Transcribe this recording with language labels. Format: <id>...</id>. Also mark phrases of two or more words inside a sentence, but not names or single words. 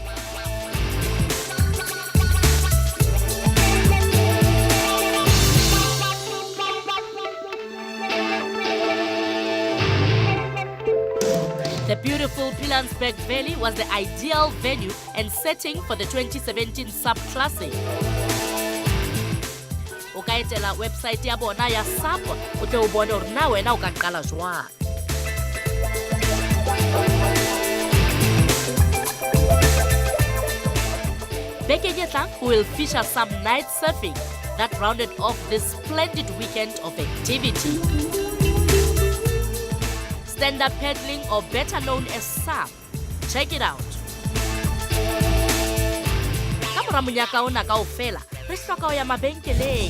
<en>The beautiful Pilansberg Valley was the ideal venue and setting for the 2017 SUP Classic.</en> <st>O ka etela website ya bona ya SUP o tle o bone hore na wena o ka qala jwang. Beke e tlang,</st> <en>we will feature some night surfing that rounded off this splendid weekend of activity. Stand-up paddling, or better known as SUP. Check it out.</en> <st>Ka mora monyaka ona kaofela, re hloka ho ya mabenkeleng.</st>